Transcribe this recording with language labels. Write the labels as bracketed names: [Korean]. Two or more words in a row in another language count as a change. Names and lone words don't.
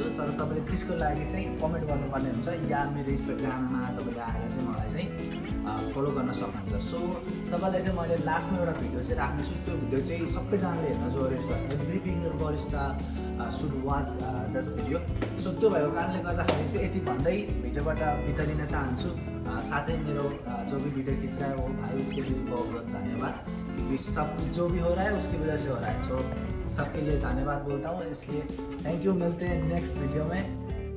[Nepali] तर तपाईँले त्यसको लागि चाहिँ कमेन्ट गर्नुपर्ने हुन्छ या मेरो इन्स्टाग्राममा तपाईँले आएर चाहिँ मलाई चाहिँ फलो गर्न सक्नुहुन्छ. सो तपाईँलाई चाहिँ मैले लास्टमा एउटा भिडियो चाहिँ राख्नेछु. त्यो भिडियो चाहिँ सबैजनाले हेर्न जरुरी छ. [English] Every beginner barista should watch this video. [Nepali] सो त्यो भएको कारणले गर्दाखेरि चाहिँ यति भन्दै भिडियोबाट बिदा लिन चाहन्छु. साथै मेरो [Hindi] जो भी वीडियो खींच रहा है वो भाई उसके लिए बहुत बहुत धन्यवाद. क्योंकि सब जो भी हो रहा है उसकी वजह से हो रहा है. सो सबके लिए धन्यवाद बोलता हूँ. इसलिए [English] thank you. [Hindi] मिलते हैं [English] next video [Hindi] में.